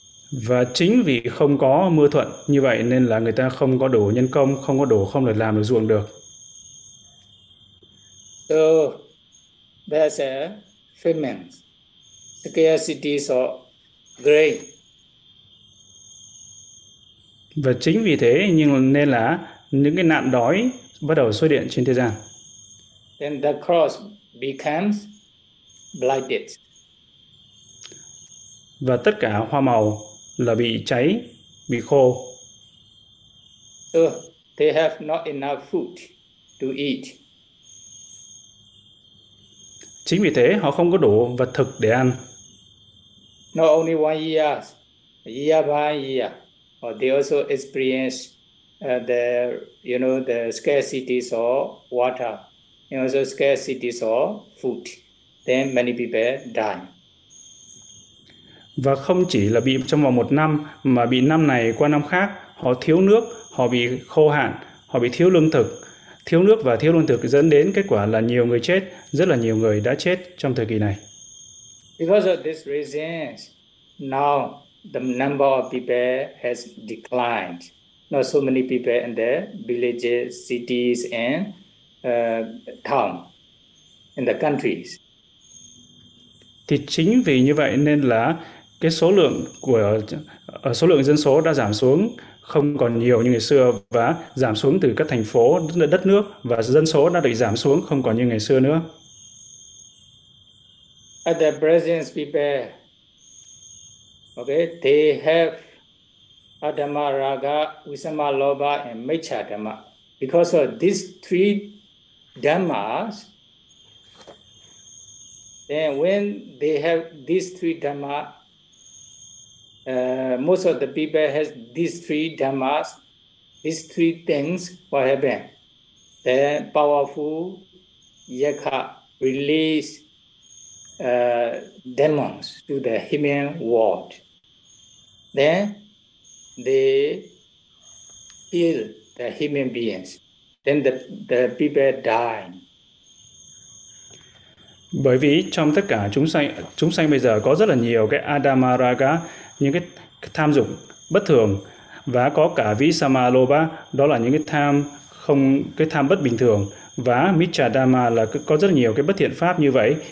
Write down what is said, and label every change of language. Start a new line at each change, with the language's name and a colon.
Vietnamese: Và chính vì không có mưa thuận như vậy nên là người ta không có đủ nhân công, không có đủ, không được làm được ruộng được.
English: So there's a famine, scarcity of grain.
Vietnamese: Và chính vì thế nhưng nên là những cái nạn đói bắt đầu xuất hiện trên thế gian.
English: Then the cross becomes blighted.
Vietnamese: Và tất cả hoa màu là bị cháy, bị khô.
English: So they have not enough food to eat.
Vietnamese: Chính vì thế họ không có đủ vật thực để ăn.
English: Not only 1 year, year by year, or they also experience the, you know, the scarcities of water, and also scarcities of food, then many people die.
Vietnamese: Và không chỉ là bị trong vòng một năm, mà bị năm này qua năm khác, họ thiếu nước, họ bị khô hạn, họ bị thiếu lương thực. Thiếu nước và thiếu lương thực dẫn đến kết quả là nhiều người chết, rất là nhiều người đã chết trong thời kỳ này.
English: Because of this reason, now the number of people has declined. Not so many people in the villages, cities, and town, in the countries.
Vietnamese: Thì chính vì như vậy nên là cái số lượng của số lượng dân số đã giảm xuống không còn nhiều như ngày xưa, và giảm xuống từ các thành phố, đất nước, và dân số đã được giảm xuống không còn như ngày xưa nữa.
English: At the present people, okay, they have adama raga, visama loba, and mecha dhamma. Because of these three dhammas, then when they have these three dhamma, most of the people has these three dhammas, these three things, what happen? Then powerful yaka release demons to the human world. Then they heal the human beings. Then the people die.
Vietnamese: Bởi vì trong tất cả chúng sanh bây giờ có rất là nhiều cái adama raga, những cái tham dục bất thường, và có cả visama loba, đó là những cái tham không, cái tham bất bình thường, và miccha dhamma là có rất nhiều cái bất thiện pháp như vậy.